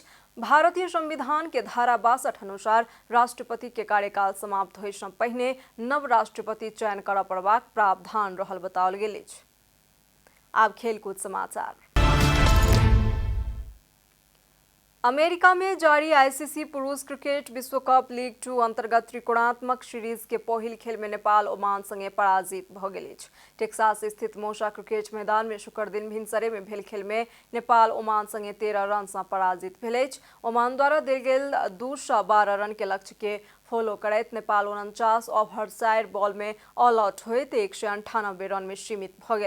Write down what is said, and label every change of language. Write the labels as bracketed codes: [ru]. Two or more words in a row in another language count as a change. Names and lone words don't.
[mai] भारतीय संविधान के धारा 62 अनुसार राष्ट्रपति के कार्यकाल समाप्त होय सँ पहिने नव राष्ट्रपति चयन करऽ पड़बाक प्रावधान रहल बताओल गेल अछि। आब खेलकूद समाचार। अमेरिका में जारी आईसीसी पुरुष क्रिकेट विश्व कप लीग 2 अंतर्गत त्रिकोणात्मक सीरीज के पहिल खेल में नेपाल ओमान संगे पराजित भ गेल अछि। टेक्सास स्थित मौसा क्रिकेट मैदान में शुक्र दिन भिनसरे में भेल खेल में नेपाल ओमान संगे 13 रन सँ पराजित भेल अछि। ओमान द्वारा देल गेल 212 रन के लक्ष्य के फॉलो करैत नेपाल 49 ओवर 4 बॉल में ऑल आउट होइत 198 रन में सीमित भ गेल।